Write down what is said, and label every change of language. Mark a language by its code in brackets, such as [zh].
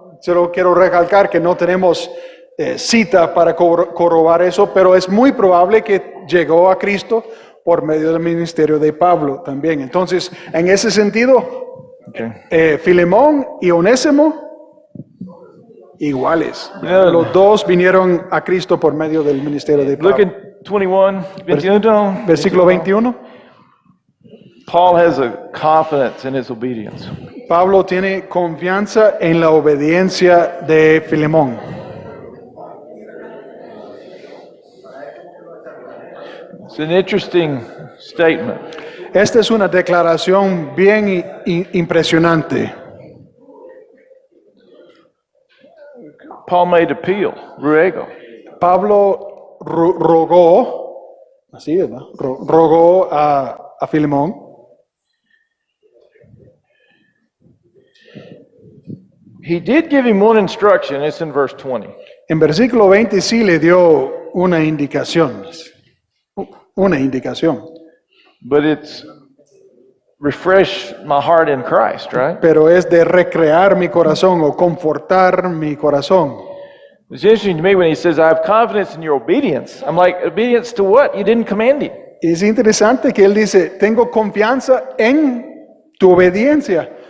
[es] Solo quiero recalcar que no tenemos cita para corroborar eso, pero es muy probable que llegó a Cristo por medio del ministerio de Pablo también. Entonces, en ese sentido, [en] Okay. [es] Filemón y Onésimo iguales. [en] Yeah. [es] Los dos vinieron a Cristo por medio del ministerio de [en] Look [es] Pablo. [en] at 21. [es] Versículo 21. [en] Paul has a confidence in his obedience. [es] Pablo tiene confianza en la obediencia de Filemón. [en] It's an interesting statement. [es] Esta es una declaración bien impresionante. [en] Paul made appeal, ruego. [es] Pablo rogó, así, ¿verdad? Rogó a Filemón. [en] He did give him one instruction. It's in verse 20. [es] En versículo 20 sí le dio una indicación. Una indicación. [en] But it's refresh my heart in Christ, right? [es] Pero es de recrear mi corazón o confortar mi corazón. [en] It's interesting to me when he says, I have confidence in your obedience. I'm like, obedience to what? You didn't command him. [es] Es interesante que él dice, tengo confianza en tu obediencia.